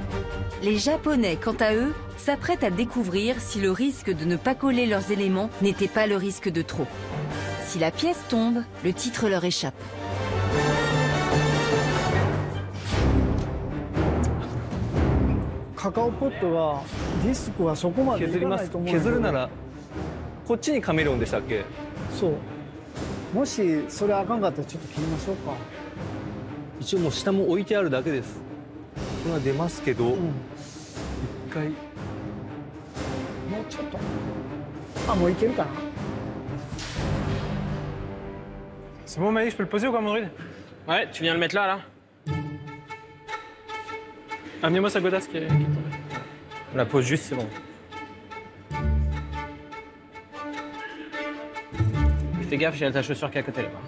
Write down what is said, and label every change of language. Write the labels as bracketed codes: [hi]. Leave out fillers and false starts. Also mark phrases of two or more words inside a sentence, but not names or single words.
[fr] Les Japonais, quant à eux, s'apprêtent à découvrir si le risque de ne pas coller leurs éléments n'était pas le risque de trop. Si la pièce tombe, le titre leur échappe. [ja] Cacao pot がディスクはそこまでいかないと思うんだけど。削るならこっちにカメレオンでしたっけ？そう。もしそれあかんかったらちょっと切りましょうか。一応もう下も置いてあるだけです。これは出ますけど、一回もうちょっと。あ、もういけるかな。 [fr] C'est bon, Malik, je peux le poser ou quoi, mon druide? Ouais, tu viens le mettre là, là. Amenez-moi sa godasse qui est tombée. On la pose juste, c'est bon. Fais gaffe, j'ai ta chaussure qui est à côté là-bas.